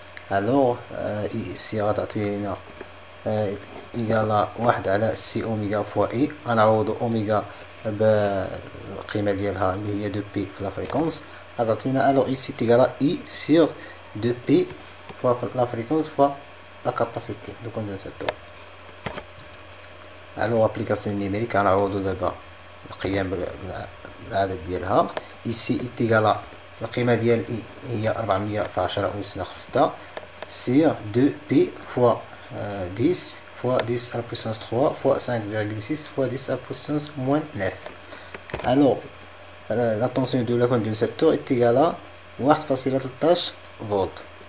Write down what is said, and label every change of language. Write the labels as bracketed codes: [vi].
[fr] alors ici [ar] غتعطينا [fr] égal à 1 [ar] على [fr] C oméga fois I [ar] غنعوضو [fr] oméga [ar] بالقيمة ديالها اللي هي [fr] 2P [ar] في [fr] la fréquence غتعطينا alors ici est égal à I sur 2P fois la fréquence fois la capacité du condensateur. alors application numérique [ar] غنعوضو دابا القيم بالعدد ديالها. [fr] ici est égal à [ar] القيمة ديال [fr] I [ar] هي 400 في 10 أس 6 [fr] sur 2P fois 10 fois 10 à la puissance 3 fois 5,6 fois 10 à la puissance moins 9. alors la tension de la condensateur est égale à 1.13 volts.